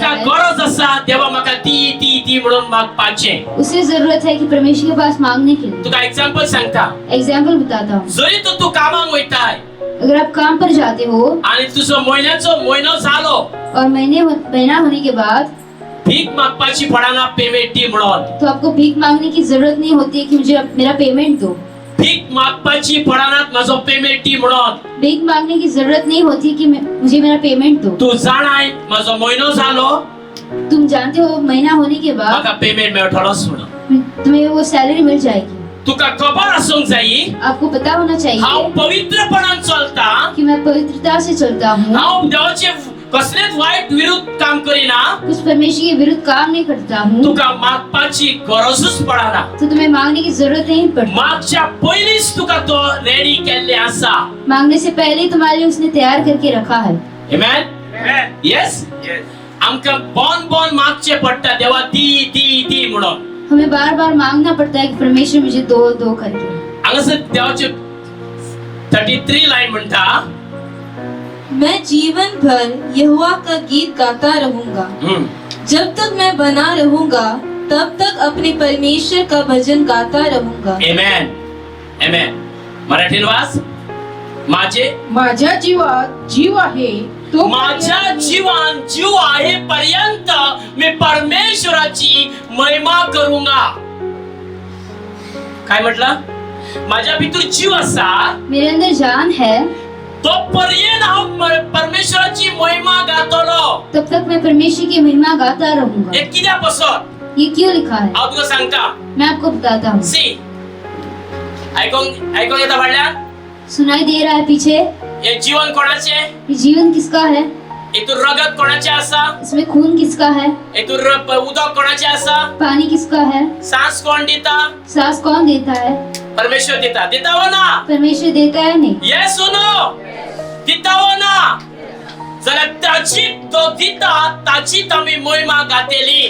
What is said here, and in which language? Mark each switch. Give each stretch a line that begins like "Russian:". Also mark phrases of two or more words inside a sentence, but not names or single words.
Konkani: तेका है, गरज आसा देवा म्हाका दी म्हणून मागपाचें.
Hindi: उसे जरूरत है कि परमेश्वर के पास मांगने के लिए.
Konkani: तुका एग्जांपल सांगता.
Hindi: एग्जाम्पल बताता हूँ.
Konkani: जरी तू कामाक वयताय
Hindi: अगर आप काम पर जाते हो
Konkani: आणि तुजो म्हयनो जालो,
Hindi: और महीना होने के बाद
Konkani: भीक मागपाची पडना पेमेंट दी म्हणून.
Hindi: तो आपको भीख मांगने की जरूरत नहीं होती है कि मुझे मेरा पेमेंट दो.
Konkani: भीक मागपाची पडनात माझो पेमेंट दी म्हणून.
Hindi: भीख मांगने की जरूरत नहीं होती कि मुझे मेरा पेमेंट दो.
Konkani: तू जाणाय माझो महिनो झालो
Hindi: तुम जानते हो महीना होने के बाद
Konkani: म्हाका पेमेंट मेळटलोच म्हणून.
Hindi: तुम्हें वो सैलरी मिल जाएगी.
Konkani: तुका खबर आसूंक जायी
Hindi: आपको पता होना
Konkani: हांव
Hindi: चाहिए
Konkani: पवित्रपणान चलता.
Hindi: कि मैं पवित्रता से चलता हूँ.
Konkani: हांव देवाचे कसलेच वाईट विरुद्ध काम करीना.
Hindi: कुछ परमेश्वर के विरुद्ध काम नहीं करता हूँ.
Konkani: तुका मागपाची गरजूच पडना.
Hindi: तो तुम्हें मांगने की जरूरत नहीं पड़ती.
Konkani: मागच्या पयलींच तुका तो रेडी केल्ले आसा.
Hindi: मांगने से पहले ही तुम्हारे लिए उसने तैयार करके रखा है.
Konkani: आमेन. यस आमकां बोन मागचे पडटा देवा दी दी दी म्हणून.
Hindi: हमें बार बार मांगना पड़ता है कि परमेश्वर मुझे दो दो करके.
Konkani: हांगासर देवाचे 33 लाइन म्हणटा
Hindi: मैं जीवन भर यहोवा का गीत गाता रहूंगा. जब तक मैं बना रहूंगा तब तक अपने परमेश्वर का भजन गाता रहूंगा.
Konkani: आमेन. आमेन. मराठीन वाच.
Marathi: माझ्या जीवात जीव आहे तो माझ्या जीवन जीव आहे पर्यंत मी परमेश्वराची महिमा करूंगा.
Konkani: काय म्हटलं? माझ्या भितर जीव असा
Hindi: मेरे अंदर जान है
Konkani: तो पर्यंत हांव परमेश्वराची महिमा गातलो.
Hindi: तब तक मैं परमेश्वर की महिमा गाता रहूंगा.
Konkani: हे कित्यापासून?
Hindi: ये क्यों लिखा है?
Konkani: हांव तुका सांगता.
Hindi: मैं आपको बताता हूँ.
Konkani: सी ऐकूंक येता व्हडल्यान?
Hindi: सुनाई दे रहा है पीछे?
Konkani: हे जीवन कोणाचे?
Hindi: ये जीवन किसका है?
Konkani: हेतून रगत कोणाचे आसा?
Hindi: इसमें खून किसका है?
Konkani: हेतून उदक कोणाचे आसा?
Hindi: पानी किसका है?
Konkani: सांस कोण दिता?
Hindi: सांस कौन देता है?
Konkani: परमेश्वर दिता. दिता हो ना?
Hindi: परमेश्वर देता है नहीं.
Konkani: येस हो नो? दिता हो ना? जाल्यार ताची तो दिता ताची आमी महिमा गातेली.